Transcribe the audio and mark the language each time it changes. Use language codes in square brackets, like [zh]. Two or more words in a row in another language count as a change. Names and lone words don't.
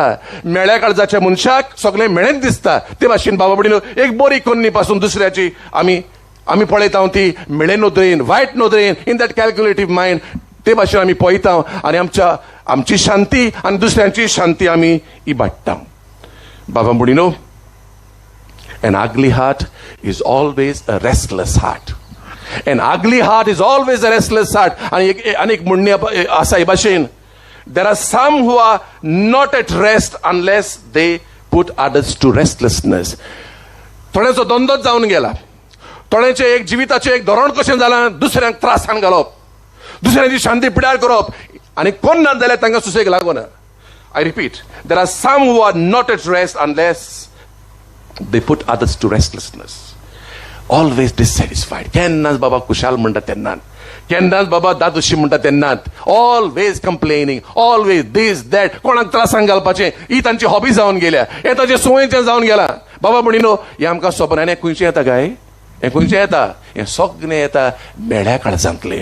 [kok] मेळ्या काळजाच्या मनशाक सगळें मेळेंच दिसता. ते भाशेन बाबा भयणीनो एक बरी कन्नी पासून दुसऱ्याची आमी पळयता ती मेळे नदरेन वायट नदरेन [en] in that calculative mind [kok] ते भाशेन आमी पळयता आनी आमची शांती आनी दुसऱ्यांची शांती आमी इबाडटा. बाबा भयणीनो, [en] an ugly heart is always a restless heart. An ugly heart is always a restless heart. [kok] आणि एक म्हणणे आसा हे भाशेन, [en] there are some who are not at rest unless they put others to restlessness. [kok] थोड्यांचो द्वंद्वच जावन गेला. थोड्यांचे एक जिविताचें एक धोरण कशें जालां, दुसऱ्यांक त्रासान घालप, दुसऱ्यांची शांती पिड्यार करप आनी कोण ना जाल्यार तांकां सुसेग लागना. [en] I repeat, there are some who are not at rest unless they put others to restlessness. Always dissatisfied. [kok] केन्नाच बाबा कुशाल म्हणटा तेन्नाच, केन्नाच बाबा दादोशी म्हणटा तेन्नाच, [en] always complaining, always this that, [kok] कोणाक त्रासान घालपाचें ही तांची हॉबी जावन गेल्या, हें ताचें संवयेचें जावन गेलां. बाबा म्हणिनो हें आमकां सोबनान हें खंयचें येता काय, हें खंयचें येता, हें सगळें येता मेळ्या काळजांतलें.